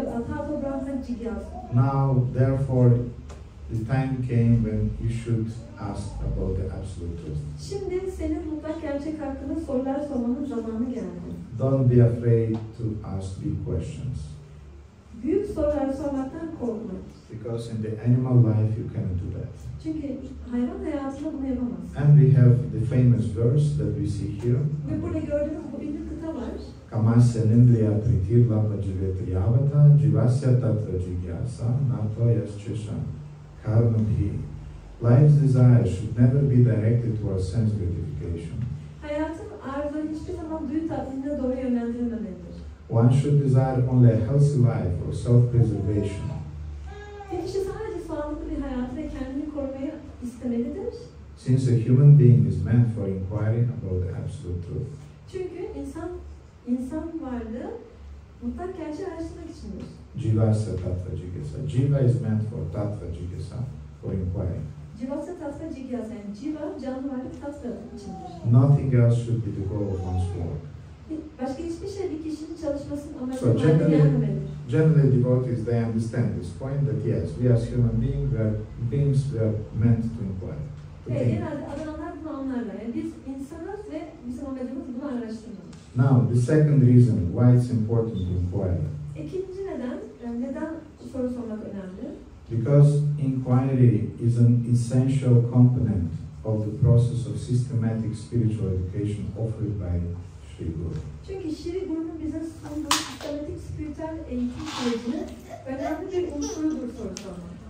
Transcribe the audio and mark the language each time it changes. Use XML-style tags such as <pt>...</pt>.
<sa>Atthata Brahma Jigyasa.</sa> <en>Now, therefore, the time came when you should ask about the absolute truth.</en> <tr>Şimdi senin mutlak gerçek hakkında sorular sormanın zamanı geldi.</tr> <en>Don't be afraid to ask big questions.</en> <tr>Büyük sorular sormaktan korkma.</tr> <en>Because in the animal life you cannot do that.</en> <tr>Çünkü hayvan hayatında bunu yapamaz.</tr> <en>And we have the famous verse that we see here.</en> <tr>Ve burada gördüğünüz bu bir kıta var.</tr> <sa>Kamasya nindriya pritirlapa jivetriyavata jivasya tatra jigyasa nato yaschesha karmabhi.</sa> <en>Life's desire should never be directed towards sense gratification.</en> <tr>Hayatın arzuları hiçbir zaman duyu tatminine doğru yönlendirilmemelidir.</tr> <en>One should desire only a healthy life or self-preservation.</en> <tr>Bir kişi sadece sağlıklı bir hayatı ve kendini korumayı istemelidir.</tr> <en>Since a human being is meant for inquiring about the absolute truth.</en> <tr>Çünkü insan varlığı mutlak gerçeği araştırmak içindir.</tr> <sa>Jivasya tattva jigyasa.</sa> <en>Jiva is meant for tattva jigyasa, for inquiring.</en> <sa>Jivasya tattva jigyasa,</sa> <tr>yani jiva canlı varlık tattva içindir.</tr> <en>Nothing else should be the goal of one's work.</en> <tr>Başka hiçbir şey bir kişinin çalışmasının amacı</tr> <en>So generally devotees, they understand this point that yes, we as human beings, we are meant to inquire.</en> <tr>Genelde adananlar bunu anlarlar. Yani biz insanız ve bizim amacımız bunu araştırmak.</tr> <en>Now, the second reason why it's important to inquire.</en> <tr>İkinci neden soru sormak önemli?</tr> <en>Because inquiry is an essential component of the process of systematic spiritual education offered by Sri Guru.</en> <tr>Çünkü Sri Guru'nun bize sunduğu sistematik spiritüel eğitim sürecinin önemli bir unsurudur soru sormak.</tr>